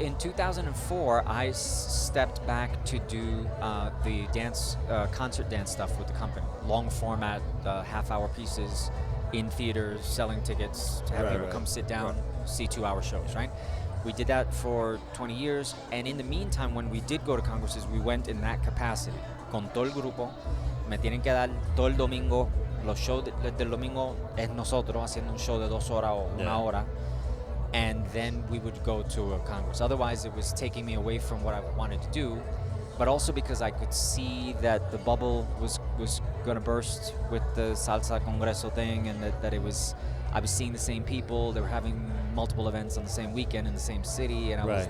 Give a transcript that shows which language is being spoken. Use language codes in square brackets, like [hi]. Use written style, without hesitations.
[en] in 2004, I stepped back to do the dance, concert dance stuff with the company. Long format, half-hour pieces in theaters, selling tickets to have Right, people come sit down, see 2-hour shows, right? We did that for 20 years, and in the meantime, when we did go to congresses, we went in that capacity. [es] Con todo el grupo, me tienen que dar todo el domingo, los shows del domingo es nosotros haciendo un show de 2 horas o [en] Yeah. [es] 1 hora. [en] And then we would go to a congress. Otherwise, it was taking me away from what I wanted to do, but also because I could see that the bubble was going to burst with the Salsa Congreso thing, and that I was seeing the same people. They were having multiple events on the same weekend in the same city, and I was